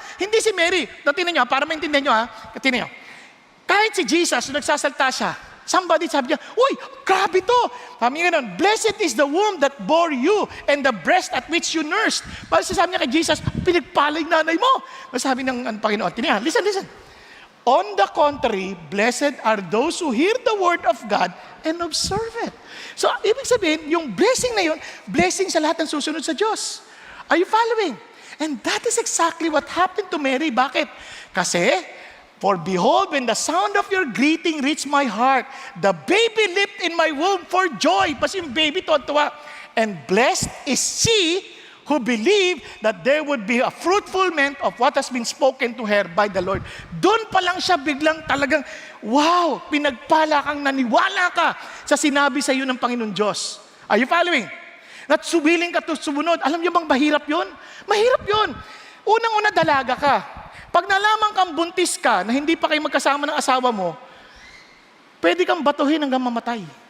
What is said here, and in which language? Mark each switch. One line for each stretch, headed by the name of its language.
Filipino: Hindi si Mary. Tingnan niyo, para maintindihan niyo ha, tingnan niyo. Kahit si Jesus, nagsasalta siya, Somebody sabi niya, uy, grabe to. Sabi niya ganun,
English: blessed is the womb that bore you and the breast at which you nursed.
Filipino: Para sabi niya kay Jesus, pinagpalay nanay mo. Sabi ng Panginoon, tinihan, listen.
English: On the contrary, blessed are those who hear the word of God and observe it.
Filipino: So, ibig sabihin, yung blessing na yun, blessing sa lahat ng susunod sa Diyos.
English: Are you following? And that is exactly what happened to Mary.
Filipino: Bakit? Kasi,
English: for behold, when the sound of your greeting reached my heart, the baby leaped in my womb for joy.
Filipino: Kasi yung baby, tuwa.
English: And blessed is she who believed that there would be a fruitfulment of what has been spoken to her by the Lord.
Filipino: Doon pa lang siya biglang talagang, wow, pinagpala kang naniwala ka sa sinabi sa iyo ng Panginoon Diyos.
English: Are you following?
Filipino: At sumiling ka to sumunod. Alam niyo bang mahirap yun? Mahirap yun. Unang-una dalaga ka. Pag nalaman kang buntis ka na hindi pa kayo magkasama ng asawa mo, pwede kang batuhin hanggang mamatay.